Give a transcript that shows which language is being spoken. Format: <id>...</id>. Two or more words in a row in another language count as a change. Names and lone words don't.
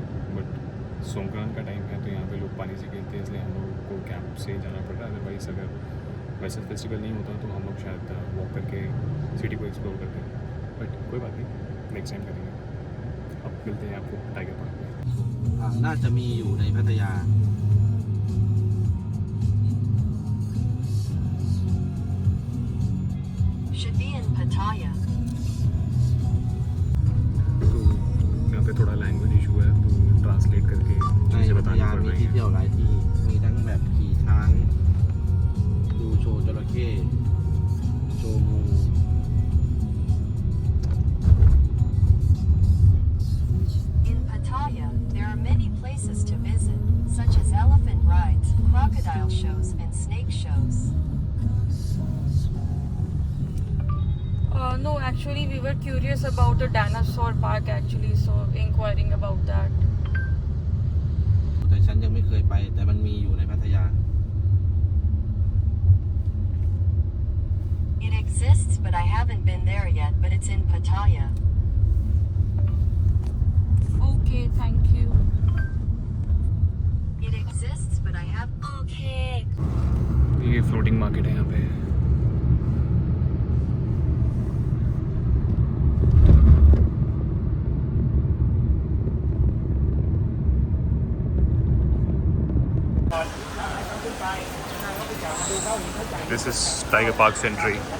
<hi>बट सोमक्रांत का टाइम है तो यहाँ पे लोग पानी से खेलते हैं, इसलिए हम लोग को कैंप से जाना पड़ रहा है। अदरवाइज़ अगर वैसे फेस्टिवल नहीं होता तो हम लोग शायद वॉक करके सिटी को एक्सप्लोर करते हैं। बट कोई बात नहीं,</hi> <en>next time</en> <hi>करेंगे। अब मिलते हैं आपको टाइगर पार्क में।</hi> <th>น่าจะมีอยู่ในพัทยา</th> <en>Should be in Pattaya.</en> <hi>तो यहाँ पे थोड़ा</hi> <en>language issue</en> <hi>है, तो ट्रांसलेट करके</hi> <th>ใน</th> <hi>चीज़ें</hi> <th>พัท</th> <hi>बतानी</hi> <th>ยา</th> <hi>पड़</hi> <th>มี</th> <hi>रही</hi> <th>ที่</th> <hi>हैं।</hi> <th>เที่ยวหลายที่ มีทั้งแบบขี่ช้าง ดูโชว์จระเข้ โชว์งู</th> <en>In Pattaya, there are many places to visit, such as elephant rides, crocodile shows, and snake shows. No, actually we were curious about the dinosaur park actually, so inquiring about that.</en> <th>แต่ฉันยังไม่เคยไป แต่มันมีอยู่ในพัทยา</th> <en>It exists, but I haven't been there yet, but it's in Pattaya. Okay, thank you. It exists, but I have... Okay.</en> <hi>ये</hi> <en>floating market</en> <hi>है यहाँ पे।</hi> <en>This is Tiger Park's entry.</en>